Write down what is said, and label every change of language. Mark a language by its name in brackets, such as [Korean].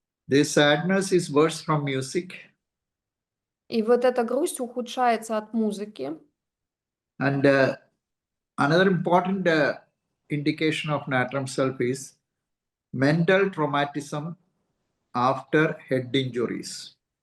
[English] This sadness is worse from music. [Russian] И вот эта грусть ухудшается от музыки. [English] And another important indication of Natrium Sulf is mental traumatism after head injuries.